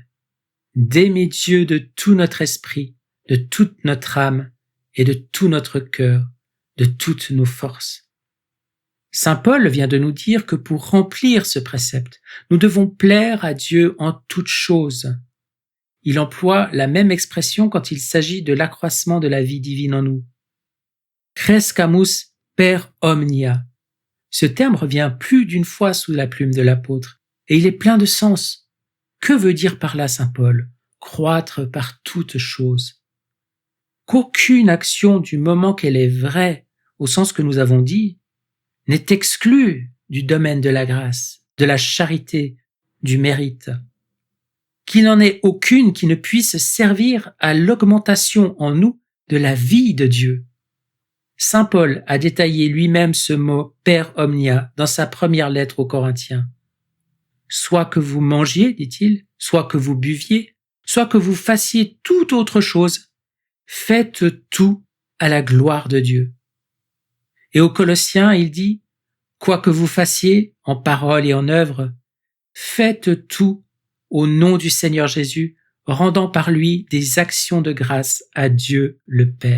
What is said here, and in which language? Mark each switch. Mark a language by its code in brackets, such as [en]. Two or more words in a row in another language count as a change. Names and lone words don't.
[fr] D'aimer Dieu de tout notre esprit, de toute notre âme et de tout notre cœur, de toutes nos forces. Saint Paul vient de nous dire que pour remplir ce précepte, nous devons plaire à Dieu en toutes choses. Il emploie la même expression quand il s'agit de l'accroissement de la vie divine en nous. [la] Crescamus per omnia. [fr] Ce terme revient plus d'une fois sous la plume de l'apôtre, et il est plein de sens. Que veut dire par là saint Paul ? Croître par toutes choses. Qu'aucune action du moment qu'elle est vraie, au sens que nous avons dit, n'est exclue du domaine de la grâce, de la charité, du mérite. Qu'il n'en ait aucune qui ne puisse servir à l'augmentation en nous de la vie de Dieu. Saint Paul a détaillé lui-même ce mot « [la] per omnia [fr] » dans sa première lettre aux Corinthiens. Soit que vous mangiez, dit-il, soit que vous buviez, soit que vous fassiez toute autre chose, faites tout à la gloire de Dieu. Et aux Colossiens, il dit « Quoi que vous fassiez, en parole et en œuvre, faites tout au nom du Seigneur Jésus, rendant par lui des actions de grâce à Dieu le Père.